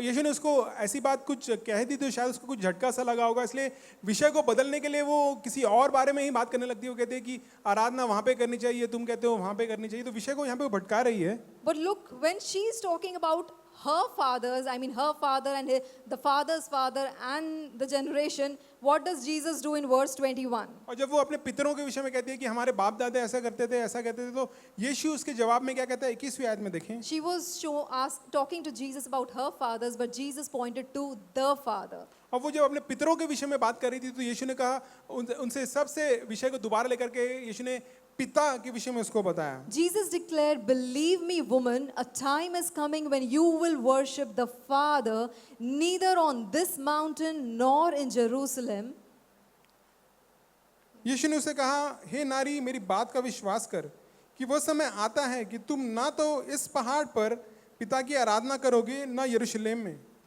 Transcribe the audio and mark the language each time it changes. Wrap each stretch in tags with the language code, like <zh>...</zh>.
<hi>और यीशु ने उसको ऐसी बात कुछ कह दी तो शायद उसको कुछ झटका सा लगा होगा, इसलिए विषय को बदलने के लिए वो किसी और बारे में ही बात करने लगती है. वो कहते हैं कि आराधना वहाँ पे करनी चाहिए, तुम कहते हो वहाँ पे करनी चाहिए, तो विषय को यहाँ पे वो भटका रही है.</hi> <en>But look, when she is talking about her fathers, her father and the father's father and the generation, what does Jesus do in verse 21?</en> <hi>और जब वो अपने पितरों के विषय में कहती है कि हमारे बाप दादा ऐसा करते थे ऐसा कहते थे, तो यीशु उसके जवाब में क्या कहता है 21वीं आयत में देखें.</hi> <en>She was talking to Jesus about her fathers, but Jesus pointed to the Father.</en> <hi>और वो जब अपने पितरों के विषय में बात कर रही थी तो यीशु ने कहा उनसे सबसे विषय को दोबारा लेकर के यीशु ने पिता के विषय में उसको बताया।</hi> <en>Jesus declared, "Believe me, woman, a time is coming when you will worship the Father neither on this mountain nor in Jerusalem."</en> <hi>यीशु ने उसे कहा, हे नारी, मेरी बात का विश्वास कर कि वो समय आता है कि तुम ना तो इस पहाड़ पर पिता की आराधना करोगे ना यरूशलेम में।</hi>